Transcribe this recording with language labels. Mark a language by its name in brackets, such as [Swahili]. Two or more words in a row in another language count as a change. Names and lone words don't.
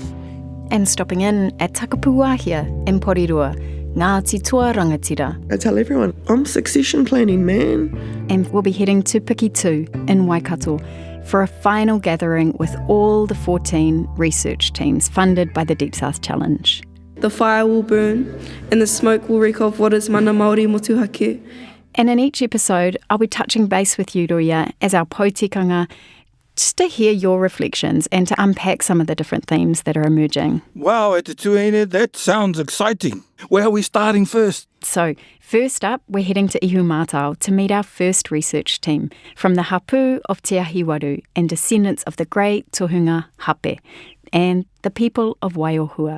[English] And stopping in at Takapuahia in Porirua, Ngāti Toa Rangatira. I tell everyone, I'm succession planning, man. And we'll be heading to Piki 2 in Waikato for a final gathering with all the 14 research teams funded by the Deep South Challenge. The fire will burn and the smoke will reek of what is [Māori] mana Māori motuhake. [English] And in each episode, I'll be touching base with you, Ruia, as our potikanga, just to hear your reflections and to unpack some of the different themes that are emerging. Wow, Te Tuine, that sounds exciting. Where are we starting first? So, first up, we're heading to Ihumaatao to meet our first research team from the hapu of Te Ahiwaru and descendants of the great tohunga Hape and the people of Waiohua.